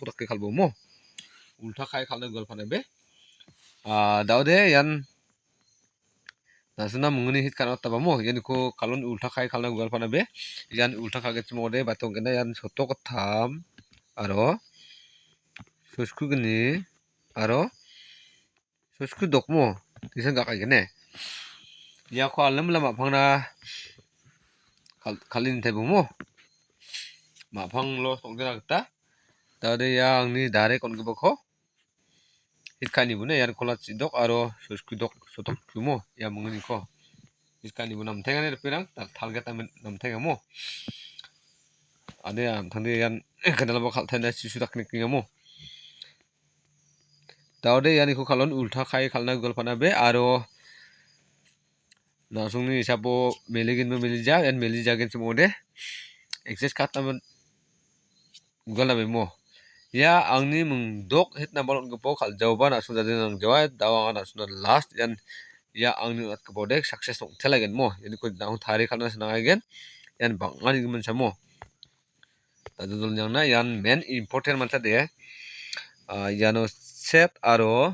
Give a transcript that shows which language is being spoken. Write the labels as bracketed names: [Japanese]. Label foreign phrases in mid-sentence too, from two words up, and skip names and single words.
[Garo] dake kalbomo ulta kai kalna guelpana be dade ian nasina mongni hit kana tabamo ianiko kalon ulta kai kalna guelpana be ian ulta kagetchimode batongena ian sotokotam aro soskugni aro soskudokmo tisan gakaigene iako alamla mapangna kalini taibomo mapanglo tongtena gita dade ia angni darek on·gipako hit kanibone ian kolachidok aro soskudok sotokkumo ia mongniko hit kanibo namtengani ripirang talgeta namtenga mo ade amtangde ian kendalabo kaltaina sisu dakne nikenga mo dade ianiko kalon ulta kai kalna guelpana be aro nasongni hisapo meliginba melija ian melijagenchimode [English] access card [Garo] naman guelna bemo ia angni mingdok hit nambal on·gipao kal·jaoba nasongjaje nangjaoa dao anga nasongna last ian ia angni on·atgipode success ong·telaigen mo ianiko nahon tarie kalna sinangaigen ian bang·aniko monsamo dajojolni ian [English] main important [Garo] manchade iano set aro